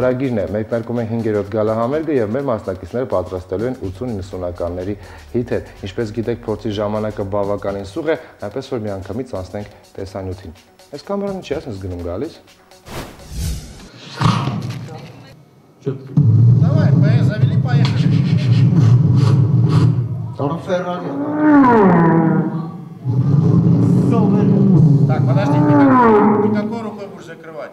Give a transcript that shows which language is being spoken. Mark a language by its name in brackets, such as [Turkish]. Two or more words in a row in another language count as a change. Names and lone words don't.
[Armenian] է։ Մեկնարկում է 5-րդ գալահամերգը եւ մեր մասնակիցները պատրաստելու են 80-90-ականների հիթեր։ Ինչպես գիտեք, փորձի ժամանակը բավականին սուղ է, այնպես որ միանգամից անցնենք տեսանյութին։ Այս կամերան ինչի՞ ես գնում գալիս։ [Russian] Давай, завели, поехали. Там Феррари. Так, подожди, никакой рукой будешь закрывать.